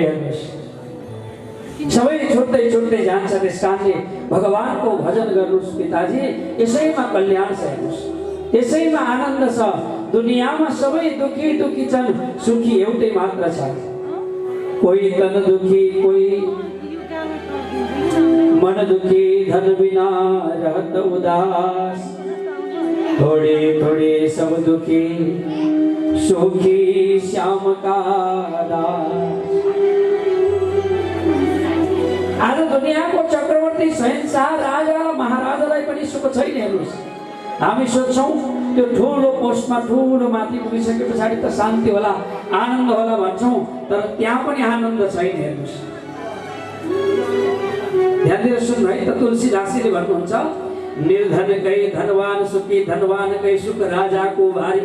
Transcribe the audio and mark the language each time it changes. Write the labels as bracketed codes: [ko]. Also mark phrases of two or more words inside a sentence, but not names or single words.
[ne] हेर्नुहोस्, सबै छुट्टै छुट्टै जान्छ, त्यस कारणले भगवानको भजन गर्नुहोस् पिताजी, यसैमा कल्याण छ। हेर्नुहोस्, यसैमा आनन्द छ। दुनियाँमा सबै दुखी दुखी छन्, सुखी एउटै मात्र छ। [hi] कोही तन दुखी, कोही मन दुखी, धन बिना रहत उदास। थोड़े थोड़े सब दुखी, सुखी श्याम का दास। [ne] आज दुनियाँको चक्रवर्ती, शहनशाह, राजा महाराजालाई पनि सुख छैन। हेर्नुहोस्, हामी सोच्छौँ त्यो ठुलो पोस्टमा, ठुलो माथि पुगिसके पछाडि त शान्ति होला, आनन्द होला भन्छौँ, तर त्यहाँ पनि आनन्द छैन। हेर्नुहोस्, ध्यान दिएर सुन्नु है त। तुलसीदासले भन्नुहुन्छ, निर्धन कै धनवान सुखी, धनवान कै सुख राजाको भारी।